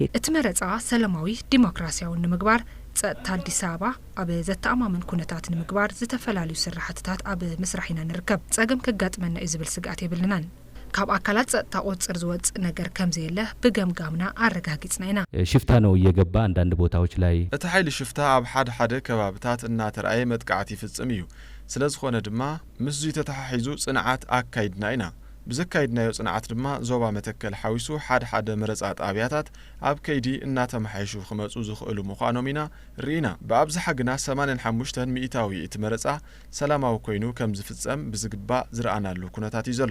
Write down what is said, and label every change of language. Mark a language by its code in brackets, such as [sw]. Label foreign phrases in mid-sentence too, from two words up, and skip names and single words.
[ti] እቲ መረጻ ሰላማዊ ዲሞክራሲያዊ ንምግባር ጸጥታ አዲስ አበባ ኣብ ዘተኣማምን ኩነታት ንምግባር ዝተፈላልዩ ስራሕትታት ኣብ መስራሒና ንርከብ ጸገም ከጋጥመና እዩ ዝብል ስጋት የብልናን ካብ አካላት ጸጥታ ቁጥጥር ዝወጽ ነገር ከምዘየለ በገምጋምና አረጋግጽና ኢና [am] ሽፍታ ነው እየገባ አንዳንድ ቦታዎች ላይ [ti] እቲ ኃይል ሽፍታ ኣብ ሓደ ከባብታት እናተርአየ መጥቃዕት ይፍጽም እዩ ስለዝኾነ ድማ ምስዙ ተተሓሒዙ ጽንዓት አካይድና ኢና ብዘካይድናዮ ጽንዓት ድማ ዞባ መተከል ሓዊሱ ሓደ መረጻ ጣብያታት ኣብ ከይዲ እናተመሓይሹ ክመጹ ዝኽእሉ ምዃኖም ኢና ርኢና ብኣብዝሓ ግና 85 ሚእታዊ እቲ መረጻ ሰላማዊ ኮይኑ ከም ዝፍጸም ብዝግባእ ዝረኣናሉ ኩነታት እዩ ዘሎ